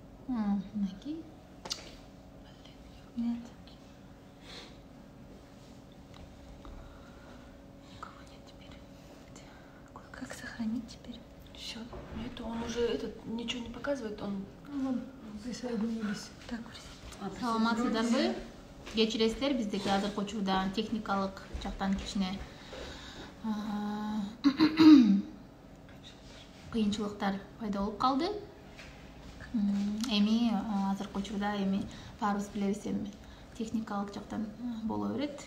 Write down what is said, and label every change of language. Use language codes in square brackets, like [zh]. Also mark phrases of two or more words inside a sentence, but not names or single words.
[ky] Мынакей. [ru] Нет. Кого нет теперь? Как сохранить теперь? Все. Это он уже ничего не показывает, он Присоединились. Так, [ky] саламатсыздарбы? Кечиресиздер, биздеги азыркы учурда техникалык жактан кичине кыйынчылыктар пайда болуп калды. Эми азыркы учурда баарыбыз билебиз, техникалык жактан боло берет.